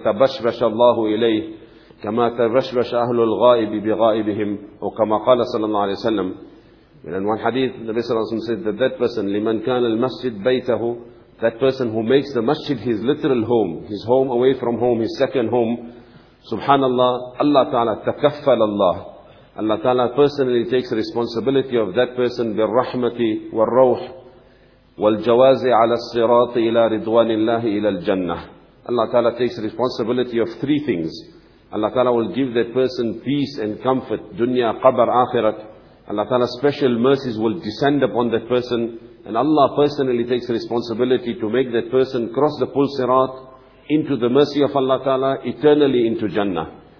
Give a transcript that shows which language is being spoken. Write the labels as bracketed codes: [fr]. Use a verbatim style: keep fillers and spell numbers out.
[ar] تَبَشْبَشَ اللَّهُ إِلَيْهِ كَمَا تَبَشْبَشَ أَهْلُ الْغَائِبِ بِغَائِبِهِمْ وَكَمَا قَالَ صلى الله عليه وسلم. [en] And in one hadith, the Nabi Sallallahu Alaihi Wasallam said that that person, [ar] لِمَنْ كَانَ الْمَسْجِدْ بَيْتَهُ, [en] that person who makes the masjid his literal home, his home away from home, his second home, subhanallah, Allah Ta'ala takaffal Allah. Allah Ta'ala personally takes responsibility of that person, [ar] بِالرَّحْمَةِ وَالرَّوْحِ وَالْجَوَازِ عَلَى الصِّرَاطِ إِلَى رِضْوَانِ اللَّهِ إِلَى الْجَنَّةِ. [en] Allah Ta'ala takes responsibility of three things. Allah Ta'ala will give that person peace and comfort, dunya, qabr, akhirat. Allah Ta'ala's special mercies will descend upon that person. And Allah personally takes responsibility to make that person cross the Pul Sirat into the mercy of Allah Ta'ala, eternally into Jannah.